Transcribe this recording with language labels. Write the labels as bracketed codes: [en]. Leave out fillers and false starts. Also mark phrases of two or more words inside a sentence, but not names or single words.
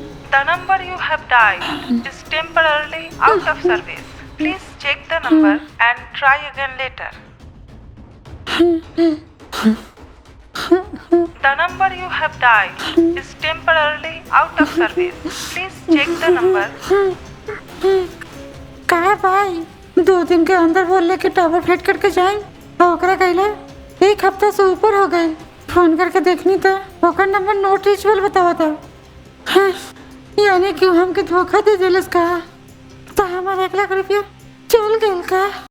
[en] The number you have dialed is temporarily out of service. Please check the number and try again later. The number you have dialed is temporarily out of service. Please check the number. [bho] कहा भाई 2 दिन के अंदर बोले कि [en] tower fit [bho] करके जाए ओकरा कहला 1 हफ्ता से ऊपर हो गए। फोन करके देखनी था ओकर नंबर [en] not reachable [bho] बतावा था। हाँ, यानी कि हमके धोखा दे दिलस का तो हमारा 1 लाख रुपया चल गए का।